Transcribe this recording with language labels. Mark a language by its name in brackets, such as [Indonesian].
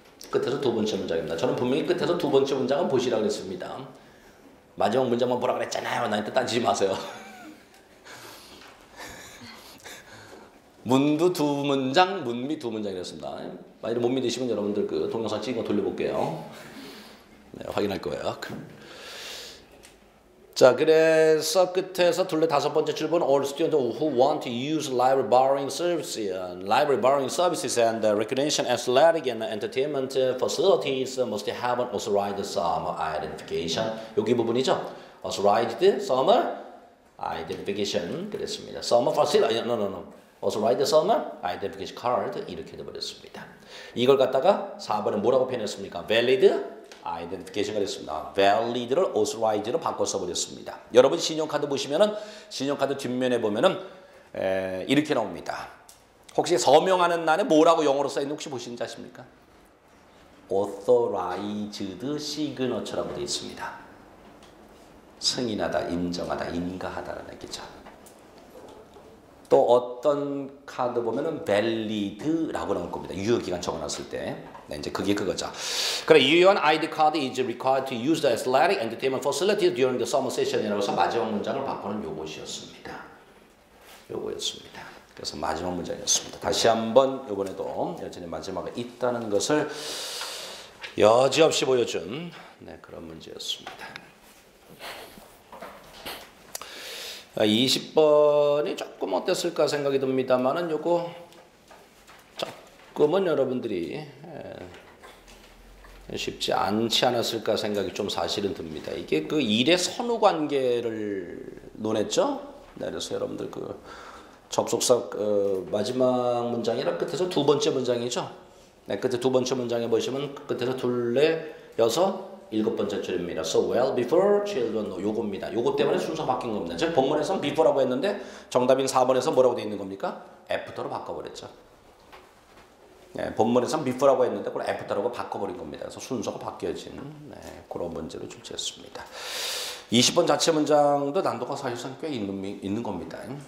[Korean] 끝에서 두 번째 문장입니다. 저는 분명히 끝에서 두 번째 문장은 보시라고 했습니다. 마지막 문장만 보라 그랬잖아요. 나한테 따지지 마세요. 문도 두 문장, 문미 두 문장이었습니다. 만약에 못 믿으시면 여러분들 그 동영상 찍은 거 돌려볼게요. 네, 확인할 거예요. 자, 그래서 끝에서 둘레 다섯 번째 줄본 [English] all students who want to use library borrowing services and recreation, athletic and entertainment facilities must have an authorized summer identification. [Korean] 여기 부분이죠. [English] authorized summer identification [Korean] 그랬습니다. [English] summer facility, authorized summer identification card [Korean] 이렇게 돼버렸습니다. 이걸 갖다가 4번에 뭐라고 표현했습니까? [English] valid identification [Korean] 가 됐습니다. valid를 authorized로 바꿔 써버렸습니다. 여러분 신용카드 보시면은 신용카드 뒷면에 보면은 이렇게 나옵니다. 혹시 서명하는 날에 뭐라고 영어로 써 있는 혹시 보시는지 아십니까? [English] authorized signature [Korean] 라고 되어 있습니다. 승인하다, 인정하다, 인가하다라는 얘기죠. 또 어떤 카드 보면은 valid라고 나올 겁니다. 유효기간 적어놨을 때. 네, 이제 그게 그거죠. 그래, 유효한 [English] ID card is required to use the athletic entertainment facilities during the summer session [Korean] 이라고 해서 마지막 문장을 바꾸는 요것이었습니다. 요거였습니다. 그래서 마지막 문장이었습니다. 다시 한번 이번에도 여전히 마지막에 있다는 것을 여지없이 보여준 그런 문제였습니다. 20번이 조금 어땠을까 생각이 듭니다만은 요거 조금은 여러분들이 쉽지 않지 않았을까 생각이 좀 사실은 듭니다. 이게 그 일의 선후 관계를 논했죠. 그래서 여러분들 그 접속사 마지막 문장이랑 끝에서 두 번째 문장이죠. 끝에 두 번째 문장에 보시면 끝에서 둘레 여섯 일곱 번째 줄입니다. [English] So well before children know [Korean] 요겁니다. 요거 때문에 순서 바뀐 겁니다. 즉 본문에서는 before라고 했는데 정답인 4번에서 뭐라고 되어 있는 겁니까? after로 바꿔버렸죠. 본문에서는 before라고 했는데 그걸 after라고 바꿔버린 겁니다. 그래서 순서가 바뀌어진 그런 문제로 출제했습니다. 20번 자체 문장도 난도가 사실상 꽤 있는 겁니다.